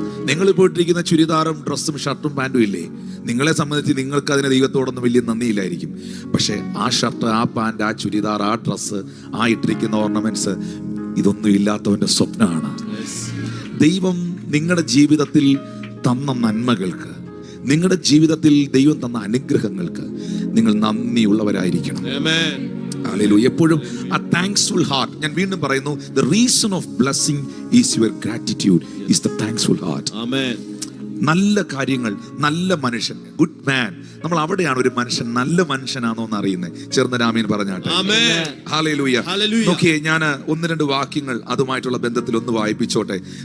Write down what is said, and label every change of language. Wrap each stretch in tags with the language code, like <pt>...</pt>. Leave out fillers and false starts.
<ml>നിങ്ങളിപ്പോൾ ഇട്ടിരിക്കുന്ന ചുരിദാറും ഡ്രസ്സും ഷർട്ടും പാൻറ്റും ഇല്ലേ, നിങ്ങളെ സംബന്ധിച്ച് നിങ്ങൾക്ക് അതിന് ദൈവത്തോടൊന്നും വലിയ നന്ദിയില്ലായിരിക്കും, പക്ഷെ ആ ഷർട്ട്, ആ പാൻറ്, ആ ചുരിദാർ, ആ ഡ്രസ്സ്, ആ ഇട്ടിരിക്കുന്ന ഓർണമെന്റ്സ്, ഇതൊന്നും ഇല്ലാത്തവൻ്റെ സ്വപ്നമാണ്. ദൈവം നിങ്ങളുടെ ജീവിതത്തിൽ തന്ന നന്മകൾക്ക്, നിങ്ങളുടെ ജീവിതത്തിൽ ദൈവം തന്ന അനുഗ്രഹങ്ങൾക്ക് നിങ്ങൾ നന്ദിയുള്ളവരായിരിക്കണം. ഹല്ലേലൂയ. എപ്പോഴും ആ താങ്ക്സ്ഫുൾ ഹാർട്ട്, ഞാൻ വീണ്ടും പറയുന്നു,</ml> <en>the reason of blessing is your gratitude, is the thankful heart.</en> <ml>ആമേൻ. നല്ല കാര്യങ്ങൾ, നല്ല മനുഷ്യൻ, ഗുഡ് മാൻ, നമ്മൾ അവിടെയാണ് ഒരു മനുഷ്യൻ നല്ല മനുഷ്യനാണോ എന്ന് അറിയുന്നത്. ചേർന്നരാമീൻ പറഞ്ഞാട്ടെ. ഹല്ലേലൂയ. നോക്കിയേ, ഞാൻ 1-2 വാക്യങ്ങൾ അതുമായിട്ടുള്ള ബന്ധത്തിൽ ഒന്ന് വായിപ്പിച്ചോട്ടെ.</ml>